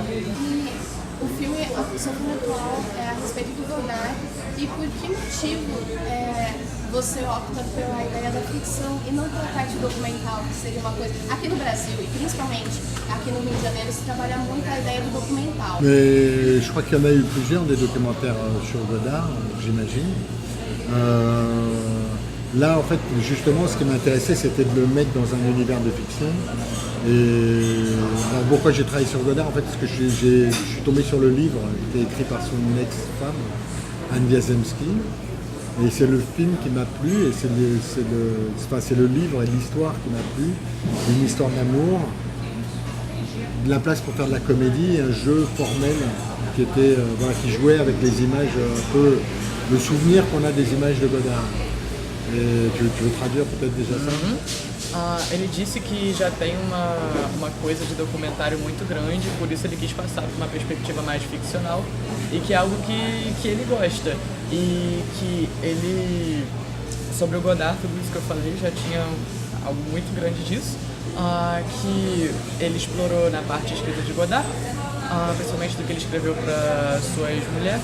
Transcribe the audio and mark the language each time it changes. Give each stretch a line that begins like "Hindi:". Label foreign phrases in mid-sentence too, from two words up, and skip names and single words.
Portuguese: E o seu filme atual é a respeito do Godard, e por que motivo você opta pela ideia da ficção e não pela parte documental, que seria uma coisa... Aqui no Brasil, e principalmente aqui no Rio de Janeiro, se trabalha muito a ideia do documental.
French: Mais je crois qu'il y en a eu plusieurs des documentaires sur Godard, j'imagine. Là, en fait, justement, ce qui m'intéressait, c'était de le mettre dans un univers de fiction. Et alors, pourquoi j'ai travaillé sur Godard? En fait, parce que je suis tombé sur le livre qui est écrit par son ex-femme, Anne Wiazemski. Et c'est le film qui m'a plu, et c'est le livre et l'histoire qui m'a plu. Une histoire d'amour, de la place pour faire de la comédie, un jeu formel qui jouait avec les images, un peu le souvenir qu'on a des images de Godard. Et tu veux traduire peut-être déjà ça?
Portuguese: Ele disse que já tem uma coisa de documentário muito grande, por isso ele quis passar por uma perspectiva mais ficcional, e que é algo que ele gosta. E que ele, sobre o Godard, tudo isso que eu falei, já tinha algo muito grande disso, que ele explorou na parte escrita de Godard, principalmente do que ele escreveu para suas mulheres.